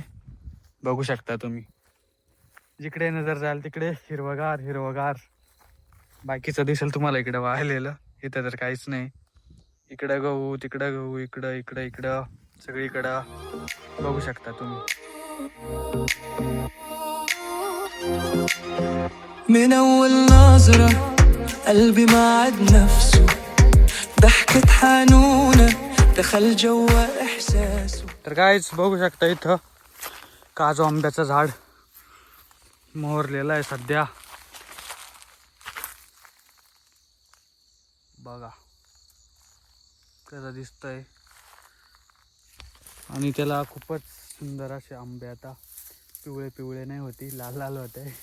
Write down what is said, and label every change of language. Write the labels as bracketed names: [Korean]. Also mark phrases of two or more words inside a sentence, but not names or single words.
[Marathi] बघू शकता तुम्ही, जिकडे नजर जाईल तिकडे हिरवगार हिरवगार. बाकीचं दिसेल तुम्हाला इकडे वाळलेलं, इथं तर काहीच नाही. इकडं गहू, तिकडं गहू, इकडं इकडं इकडं सगळीकडं बघू शकता तुम्ही. [Arabic] من أول نظرة قلبي ما عاد نفسه ضحكة حنونة دخل جوا إحساسه. [Marathi] तर काहीच बघू शकता इथं काजू आंब्याचं झाड मोहरलेलं आहे सध्या. बघा कसं दिसतंय. आणि त्याला खूपच सुंदर असे आंबे, आता पिवळे पिवळे नाही होती, लाल लाल होते.